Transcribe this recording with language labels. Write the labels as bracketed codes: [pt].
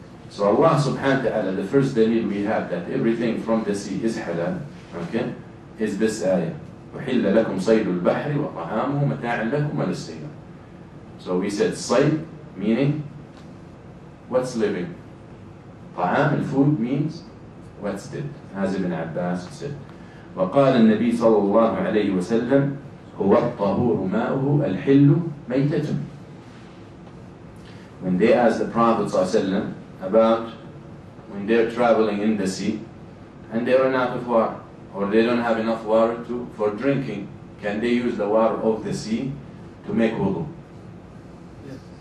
[en] So Allah subhanahu wa ta'ala, the first dalil we have that everything from the sea is halal, okay, is this ayah. [ar] وَحِلَّ لَكُمْ صَيْدُ الْبَحْرِ وَطَعَامُهُ مَتَاعًا لَكُمْ وَلِلسَّيَّارِ. [en] So we said صيد meaning what's living. طعام, الfood, means what's dead, as Ibn Abbas said. [ar] وقال النبي صلى الله عليه وسلم هو الطهور ماؤه الحل ميتة. [en] When they asked the Prophet ﷺ about when they're traveling in the sea and they run out of water, or they don't have enough water for drinking, can they use the water of the sea to make wudu? Yes.